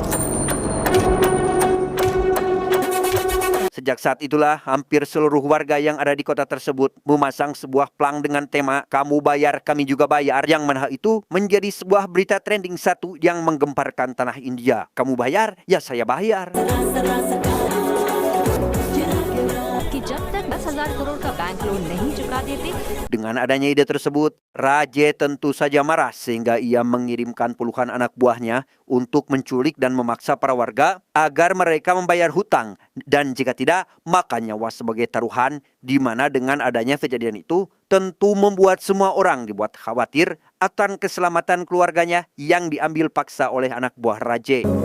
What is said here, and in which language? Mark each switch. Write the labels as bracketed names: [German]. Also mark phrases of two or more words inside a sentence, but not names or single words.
[Indonesian] Sejak saat itulah hampir seluruh warga yang ada di kota tersebut memasang sebuah plang dengan tema "Kamu bayar, kami juga bayar", yang mana itu menjadi sebuah berita trending 1 yang menggemparkan tanah India. Kamu bayar, ya saya bayar. [Hindi] कि जब तक 10,000 करोड़ का बैंक लोन नहीं चुका देते। [Indonesian] Dengan adanya ide tersebut, Raje tentu saja marah sehingga ia mengirimkan puluhan anak buahnya untuk menculik dan memaksa para warga agar mereka membayar hutang, dan jika tidak, maka nyawa sebagai taruhan, di mana dengan adanya kejadian itu tentu membuat semua orang dibuat khawatir akan keselamatan keluarganya yang diambil paksa oleh anak buah Raje.